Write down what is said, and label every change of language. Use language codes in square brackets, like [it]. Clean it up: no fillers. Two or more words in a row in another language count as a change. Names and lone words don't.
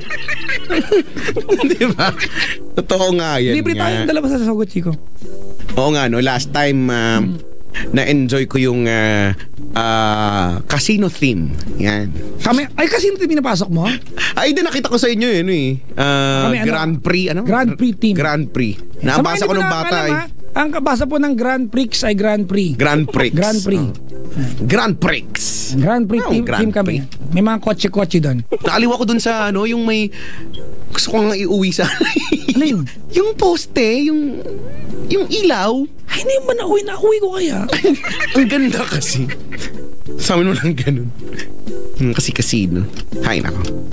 [tl] Di ba? Totoo nga yan. Libre tayong dalawa sa Sogo, Chico. Oo nga, no? [en] Last time, [tl] na-enjoy ko yung [en] casino theme. [tl] Yan. Ay, kasi hindi pinapasok mo? Ay, din nakita ko sa inyo yun eh. Grand Prix, ano? Grand Prix team. Grand Prix. Naabasa ko nung bata eh. Ang kabasa po ng Grand Prix ay Grand Prix. Grand Prix. Grand Prix. Grand Prix. Grand Prix team, Grand team kami. May mga kotse-kotse doon. Naaliw ako dun sa yung may gusto ko nga iuwi sa Ano yun? yung poste, yung ilaw. Ay, hindi mo nauwi ko kaya. Ang ganda kasi. Sa amin mo lang ganun. Kasi casino. Hay nako.